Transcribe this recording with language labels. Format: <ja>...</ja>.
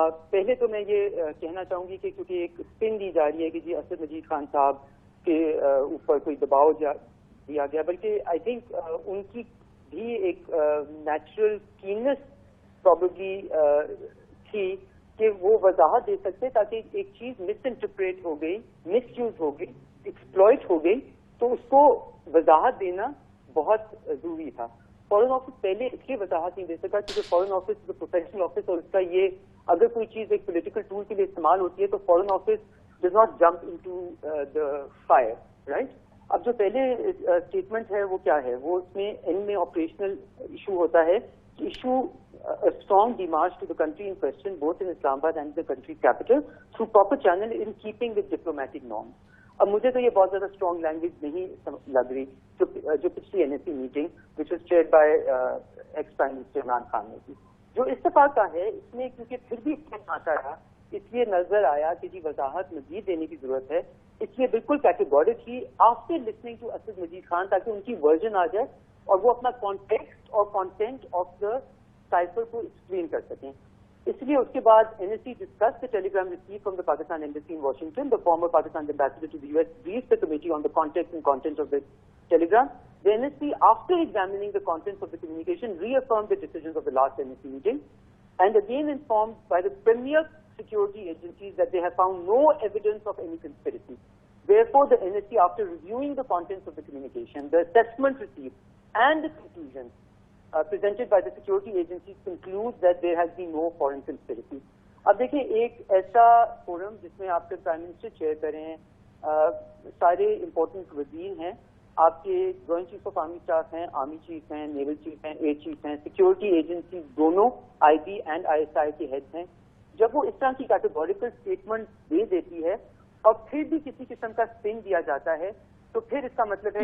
<ur>پہلے تو میں یہ کہنا چاہوں گی کہ کیونکہ ایک اسپن دی جا رہی ہے کہ جی اسد مجید خان صاحب کے اوپر کوئی دباؤ دیا گیا، بلکہ آئی تھنک ان کی بھی ایک نیچرل کیننس پرابیبلی تھی کہ وہ وضاحت دے سکتے تاکہ ایک چیز مس انٹرپریٹ ہو گئی، مس یوز ہو گئی، ایکسپلوئٹ ہو گئی، تو اس کو وضاحت دینا بہت ضروری تھا. فارن آفس پہلے اس لیے وضاحت نہیں دے سکا کیونکہ فارن آفس پروفیشنل آفس، اور اس کا یہ اگر کوئی چیز ایک پولیٹیکل ٹول کے لیے استعمال ہوتی ہے تو foreign office</ur> <en>does not jump into the fire,</en> <ur>right. اب جو پہلے اسٹیٹمنٹ ہے وہ کیا ہے، وہ اس میں ان میں آپریشنل ایشو ہوتا ہے کہ issue</ur> <en>a strong demarche to the country in question, both in Islamabad and the country's capital, through proper channel in keeping with diplomatic norms.</en> <ur>اب مجھے تو یہ بہت زیادہ اسٹرانگ لینگویج نہیں لگ رہی جو پچھلی N S C meeting</ur> <en>which was chaired by ex prime minister</en> <ur>Imran Khan نے کی، جو اتفاق کا ہے، اس میں کیونکہ پھر بھی آتا رہا، اس لیے نظر آیا کہ جی وضاحت مزید دینے کی ضرورت ہے. اس لیے بالکل کیٹیگورک ہی</ur> <en>after listening to</en> <ur>اسد مجید خان، تاکہ ان کی ورژن آ جائے اور وہ اپنا کانٹیکسٹ اور کانٹینٹ آف دا سائفر کو ایکسپلین کر سکیں. اس لیے اس کے بعد</ur> <en>N S C discussed the telegram received from the Pakistan embassy in Washington. The former Pakistan ambassador to the U S briefed the committee on the context and content of the telegram. The NSC, after examining the contents of the communication, reaffirmed the decisions of the last NSC meeting and again informed by the premier security agencies that they have found no evidence of any conspiracy. Therefore, the NSC, after reviewing the contents of the communication, the assessment received and the conclusions presented by the security agencies, concludes that there has been no foreign conspiracy.</en> <ur>اب دیکھیں، ایک ایسا forum جس میں آپ کے prime minister chair کریں ہیں، سارے امپورٹنٹ وزیر ہیں، آپ کے joint chief of army staff ہیں، آرمی چیف ہیں، نیول چیف ہیں، ایئر چیف ہیں، سیکورٹی ایجنسیز دونوں آئی be and I S I کے ہیڈ ہیں. جب وہ اس طرح کی کیٹیگوریکل اسٹیٹمنٹ دے دیتی ہے اور پھر بھی کسی قسم کا اسپن دیا جاتا ہے، تو پھر اس کا مطلب ہے</ur>